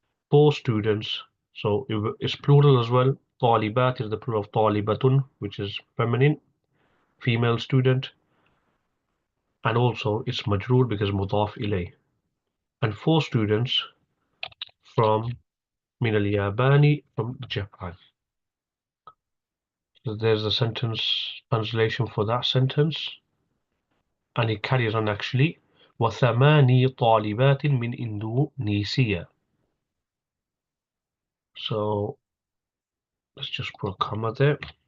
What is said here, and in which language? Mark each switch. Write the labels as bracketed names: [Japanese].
[English] 4 students, so it's plural as well. طالبات is the plural of طالبة, which is feminine, female student, and also it's majroor because mudaf ilay. And 4 students from [Arabic] من الياباني, [English] from Japan. So there's the sentence translation for that sentence, and it carries on actually. [Arabic] وثماني طالبات من إندونيسيا. [English] So let's just put a comma there.